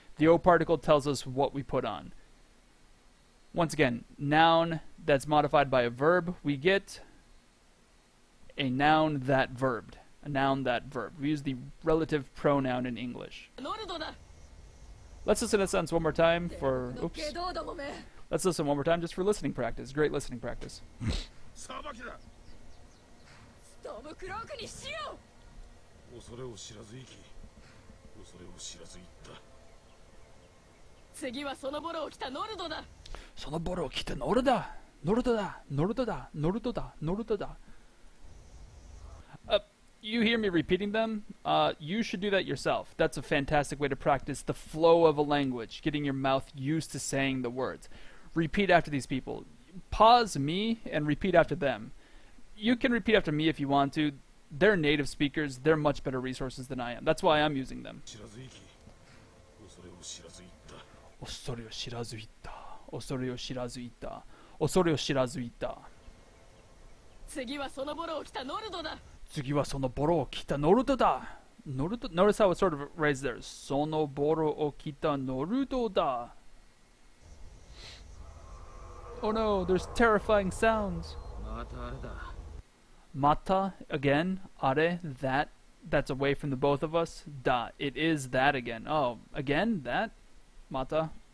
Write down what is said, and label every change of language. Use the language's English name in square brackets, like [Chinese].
[English] The O particle tells us what we put on. Once again, noun that's modified by a verb, we get a noun that verbed. A noun that verb. We use the relative pronoun in English. Let's listen to the sentence one more time for, oops. Let's listen one more time just for listening practice. Great listening practice. [Japanese] 裁きだ。ストームクロークにしよう。恐れを知らず生き、恐れを知らず行った。次はそのボロを着たノルドだ。そのボロを着たノルドだ。ノルドだ。ノルドだ。ノルドだ。ノルドだ。 [English] You hear me repeating them? You should do that yourself. That's a fantastic way to practice the flow of a language, getting your mouth used to saying the words. Repeat after these people. Pause me and repeat after them. You can repeat after me if you want to. They're native speakers. They're much better resources than I am. That's why I'm using them. [Japanese] 知らず生き、恐れを知らず行った。恐れを知らず行った。恐れを知らず行った。恐れを知らず行った。次はそのボロを着たノルドだ。次はそのボロを着たノルドだ。ノルド。 [English] Notice how it's sort of raised there. [Japanese] そのボロを着たノルドだ。 [English] Oh no, there's terrifying sounds. [Japanese] またあれだ。 [English] Mata, again. Are, that. That's away from the both of us. Da, it is that again. Oh, again? That? Mata.